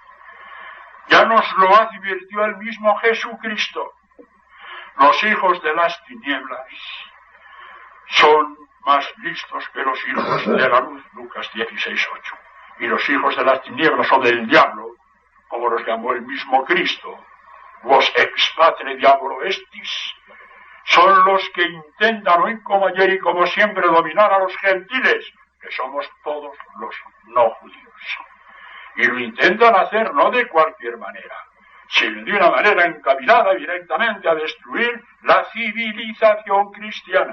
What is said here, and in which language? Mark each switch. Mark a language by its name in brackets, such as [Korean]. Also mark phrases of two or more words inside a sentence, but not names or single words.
[Spanish] Ya nos lo advirtió el mismo Jesucristo. Los hijos de las tinieblas son más listos que los hijos de la luz, Lucas 16:8. Y los hijos de las tinieblas o del diablo, como los llamó el mismo Cristo, [Latin] vos ex patre diabolo estis, [Spanish] son los que intentan hoy como ayer y como siempre dominar a los gentiles, que somos todos los no judíos. Y lo intentan hacer no de cualquier manera, sino de una manera encaminada directamente a destruir la civilización cristiana.